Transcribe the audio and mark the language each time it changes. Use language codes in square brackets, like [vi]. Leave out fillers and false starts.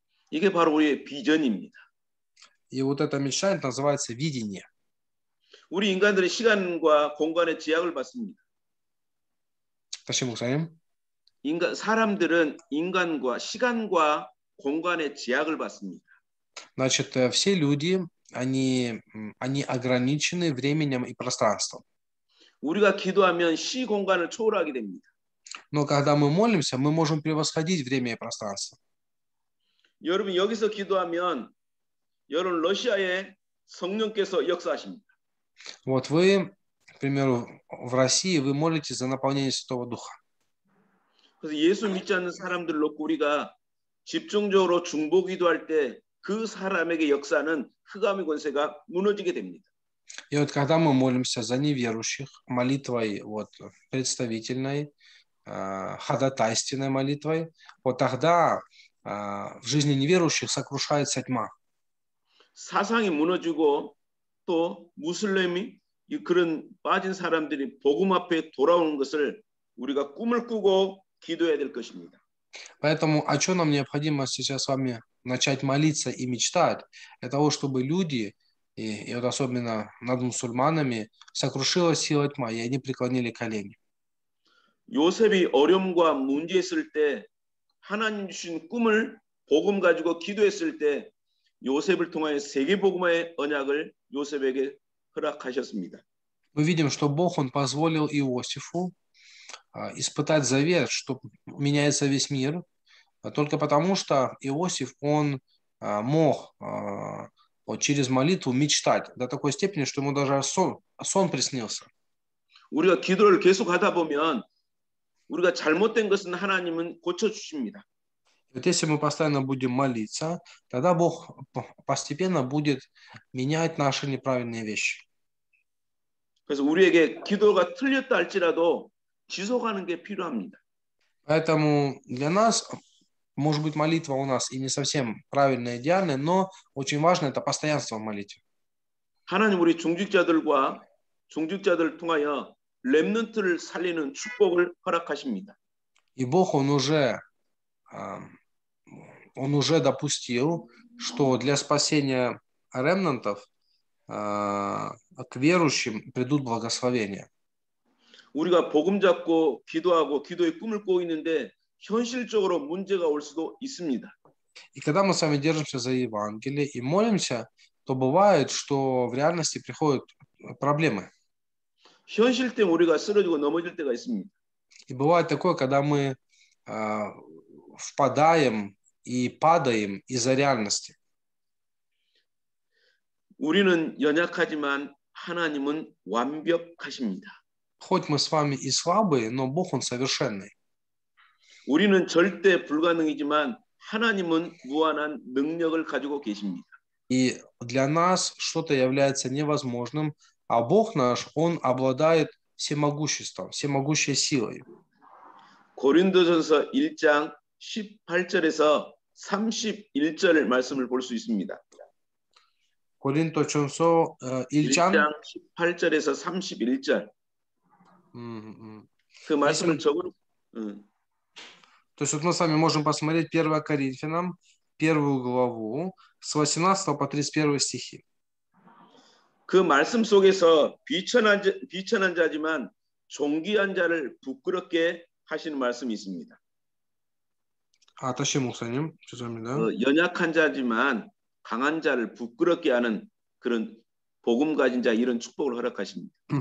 [ko] 이게 바로 우리의 비전입니다. [ru] И вот эта мечта это называется видение. [ko] 우리 인간들은 시간과 공간의 제약을 받습니다. 다시 목사님. 사람들은 인간과 시간과 공간의 제약을 받습니다. [ru] Значит, все люди, они ограничены временем и пространством. [ko] 우리가 기도하면 시 공간을 초월하게 됩니다. [ru] Но когда мы молимся, мы можем превосходить время и пространство. [ko] 여러분 여기서 기도하면 여러분 러시아의 성령께서 역사하십니다. [ru] Вот вы, к примеру, в России вы молитесь за наполнение Святого Духа. [ko] 그래서 예수 믿지 않는 사람들을 놓고 우리가 집중적으로 중보 기도할 때 그 사람에게 역사는 흑암의 권세가 무너지게 됩니다. [ru] И вот когда мы молимся за неверующих молитвой вот представительной, ходатайственной молитвой, вот тогда в жизни неверующих сокрушается тьма. [ko] 사상이 무너지고 또 무슬림이 그런 빠진 사람들이 복음 앞에 돌아오는 것을 우리가 꿈을 꾸고 기도해야 될 것입니다. [ru] Поэтому о чем нам необходимо сейчас с вами начать молиться и мечтать? Для того, чтобы люди И вот особенно над мусульманами сокрушила сила тьма, и они преклонили колени. [ko] 요셉이 어려움과 문제 있을 때 하나님 주신 꿈을 복음 가지고 기도했을 때 요셉을 통하여 세계 복음의 언약을 요셉에게 허락하셨습니다. [ru] Мы видим, что Бог, Он позволил Иосифу испытать завет, что меняется весь мир, только потому, что Иосиф, он мог вот через молитву мечтать до такой степени, что ему даже сон приснился. [ko] 우리가 기도를 계속 하다 보면 우리가 잘못된 것은 하나님은 고쳐주십니다. [ru] Вот если мы постоянно будем молиться, тогда Бог постепенно будет менять наши неправильные вещи. [ko] 그래서 우리에게 기도가 틀렸다 할지라도 지속하는 게 필요합니다. [ru] Поэтому для нас, может быть, молитва у нас и не совсем правильная, идеальная, но очень важно это постоянство в молитве. [ko] 하나님 우리 중직자들을 통하여 렘넌트를 살리는 축복을 허락하십니다. [ru] И Бог, Он уже допустил, что для спасения ремнантов к верующим придут благословения. [ko] 우리가 복음 잡고 기도하고 기도의 꿈을 꾸고 있는데 현실적으로 문제가 올 수도 있습니다. [ru] И когда мы с вами держимся за Евангелие и молимся, то бывает, что в реальности приходят проблемы. [ko] 현실 때문에 우리가 쓰러지고 넘어질 때가 있습니다. [ru] И бывает такое, когда мы впадаем и падаем из-за реальности. [ko] 우리는 연약하지만 하나님은 완벽하십니다. [ru] Хоть мы с вами и слабые, но Бог, Он совершенный. [ko] 우리는 절대 불가능이지만 하나님은 무한한 능력을 가지고 계십니다. [ru] И для нас что-то является невозможным, а Бог наш, Он обладает всемогуществом, всемогущей силой. [ko] 고린도전서 1장 18절에서 31절 말씀을 볼 수 있습니다. Коринточенцо 1장 18절에서 31절. 그 말씀을 적은 [ru] То есть вот мы с вами можем посмотреть 1 Коринфянам, 1 главу, с 18 по 31 стихи. [ko] 그 말씀 속에서 비천한 자지만 존귀한 자를 부끄럽게 하시는 말씀이 있습니다. Тащи 목사님, 죄송합니다. 연약한 자지만 강한 자를 부끄럽게 하는 그런 복음 가진 자 이런 축복을 허락하십니다.